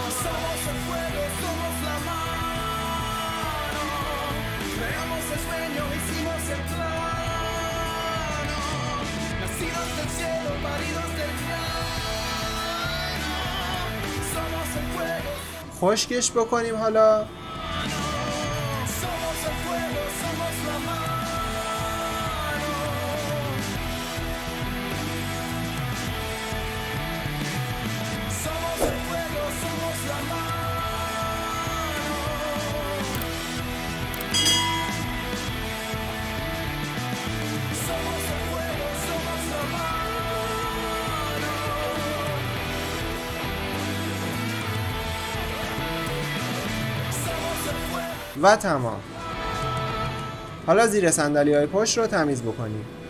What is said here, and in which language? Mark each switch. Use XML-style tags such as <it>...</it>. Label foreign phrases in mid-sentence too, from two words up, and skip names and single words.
<es>Somos el fuego, somos la mano. Creamos el sueño, hicimos el plano. Nacidos del cielo, paridos del llano. Somos el fuego.</es> <fa>خشکش بکنیم حالا.</fa> <es>Somos el fuego, somos la mano. Somos el fuego, somos la mano. Somos el fuego, somos la mano. Somos el fuego.</es> <fa>و تمام. حالا زیر صندلی‌های پشت رو تمیز بکنیم.</fa>